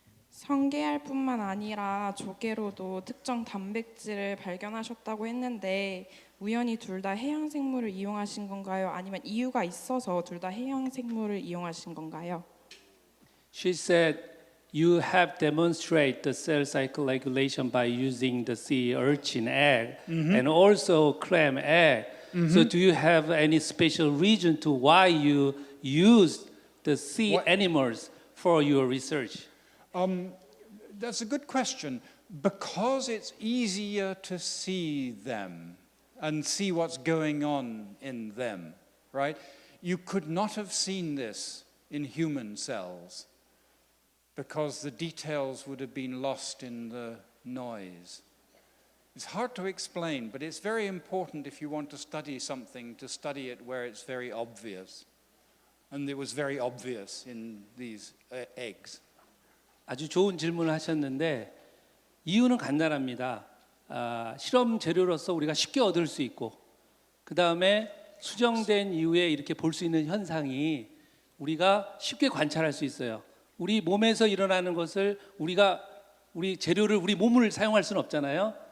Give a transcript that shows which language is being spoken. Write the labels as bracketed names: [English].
[Korean] 성게알뿐만 아니라 조개로도 특정 단백질을 발견하셨다고 했는데 우연히 둘 다 해양 생물을 이용하신 건가요? 아니면 이유가 있어서 둘 다 해양 생물을 이용하신 건가요? [English] She said, "You have demonstrated the cell cycle regulation by using the sea urchin egg and also clam egg. So, do you have any special reason to why you used the sea animals for your research?" That's a good question. Because it's easier to see them and see what's going on in them, right? You could not have seen this in human cells because the details would have been lost in the noise. It's hard to explain, but it's very important if you want to study something to study it where it's very obvious. And it was very obvious in these eggs. [Korean] 아주 좋은 질문을 하셨는데 이유는 간단합니다. 실험 재료로서 우리가 쉽게 얻을 수 있고 그 다음에 수정된 이후에 이렇게 볼 수 있는 현상이 우리가 쉽게 관찰할 수 있어요. 우리 몸에서 일어나는 것을 우리 재료를 우리 몸을 사용할 수는 없잖아요.